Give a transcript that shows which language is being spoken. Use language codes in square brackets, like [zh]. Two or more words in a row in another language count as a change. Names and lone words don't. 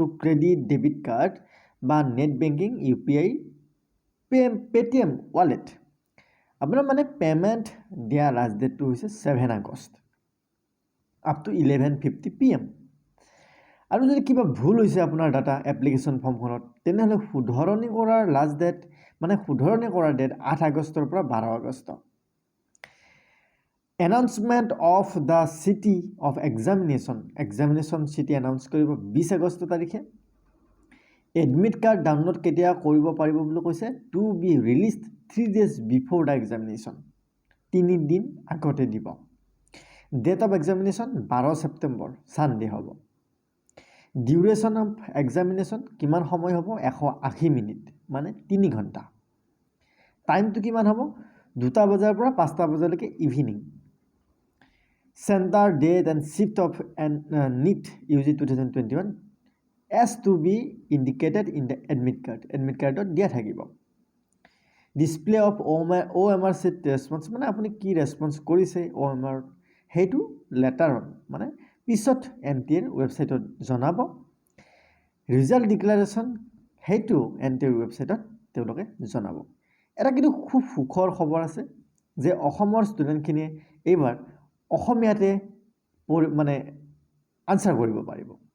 [en] credit debit card [as] বা [en] net banking UPI Paytm wallet [as] আপোনাৰ মানে পেমেন্ট দিয়া [en] last date [as] হৈছে 7 আগষ্ট [en] up to 11:50 PM [as] আৰু যদি কিবা ভুল হৈছে আপোনাৰ [en] data application form [as] তেনেহ'লে শুধৰণি কৰাৰ [en] last date [as] মানে শুধৰণি কৰাৰ ডেট 8 আগষ্টৰ পৰা 12 আগষ্ট [en] Announcement of the city of examination city announce [as] কৰিব 20 আগষ্ট তাৰিখে [en] admit card download [as] কেতিয়া কৰিব পাৰিব বুলি কৈছে [en] to be released 3 days before the examination [as] 3 দিন আগতে দিব [en] date of examination [as] 12 ছেপ্টেম্বৰ সানডে হ'ব [en] duration of examination [as] কিমান সময় হ'ব 180 মিনিট মানে 3 ঘণ্টা টাইমটো কিমান হ'ব 2টা বজাৰ পৰা 5টা বজালৈকে ইভিনিং [en] Center, date and shift of NEET UG 2021 as to be indicated in the admit card. Admit card [as] দিয়া থাকিব [en] display of OMR set response [as] মানে আপুনি কি ৰেসপন্স কৰিছে OMR হেতু লেটাৰত মানে পিছত NTA ৱেবছাইটত জনাব [en] result declaration [as] হেতু NTA ৱেবছাইটত তেওঁলোকে জনাব এটা কিন্তু খুব সুখৰ খবৰ আছে যে অসমৰ ষ্টুডেণ্টখিনিয়ে এইবাৰ অসমীয়াতে মানে আনসাৰ কৰিব পাৰিব